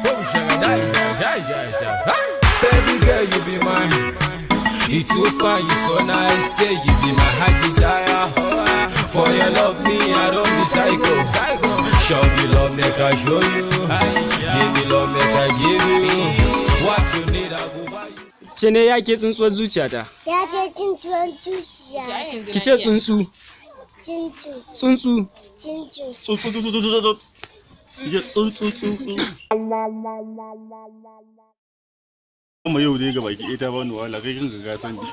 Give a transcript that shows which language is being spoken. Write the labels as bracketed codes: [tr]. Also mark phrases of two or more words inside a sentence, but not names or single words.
[pcm] Baby girl, you be mine. You too fine, you so nice. Say you be my heart desire. For your love, me, I don't be psycho. Show me love, make I show you. Give me love, make I give you. What you need, I go buy you. [ha] Cene ya ke tsuntsuwar zuciyata. Ya ce tsuntsuwar zuciya. Ki ce tsuntsu. Tsuntsu. Tsuntsu. Tsuntsu. Kuma yau dai ga baki ita ba ni wahala kai kin ga san ni.